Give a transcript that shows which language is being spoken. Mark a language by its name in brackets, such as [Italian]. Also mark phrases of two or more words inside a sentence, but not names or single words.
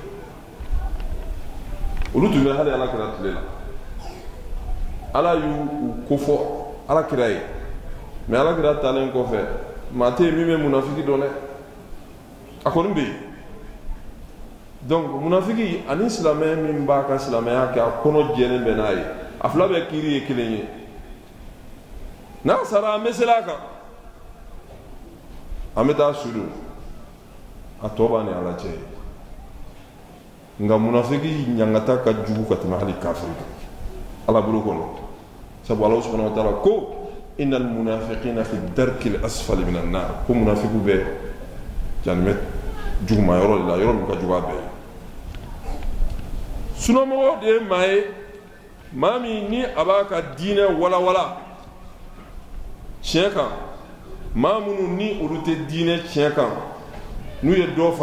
[Bambara] olu tun bɛ hali alakira tile la ala y'u kofɔ alakira ye mais alakira talen kɔfɛ maa tɛ yen min bɛ munafiki dɔn dɛ a kɔni bɛ yen donc munafiki ani silamɛ min b'a ka silamɛya kɛ a kɔnɔ jɛlen bɛ n'a ye a fila bɛɛ kiiri ye kelen ye n'a sara an bɛ seli a kan an bɛ taa su don a tɔ b'a ni ala cɛ ye nka munafiki ɲangata ka jugu ka tɛmɛ hali kafiri kan ala bolo kɔnɔ sabu ala [Arabic] سبحانه وتعالى [Bambara] ko [Arabic] إن المنافقين في الدرك الأسفل من النار [Bambara] ko munafiku bɛ jahanama juguma yɔrɔ de la yɔrɔ min ka jugu a bɛɛ ye sunamogo de maa ye maa min ni a b'a ka diinɛ walawala tiɲɛ kan maa minnu ni olu tɛ diinɛ tiɲɛ kan n'u ye dɔ fara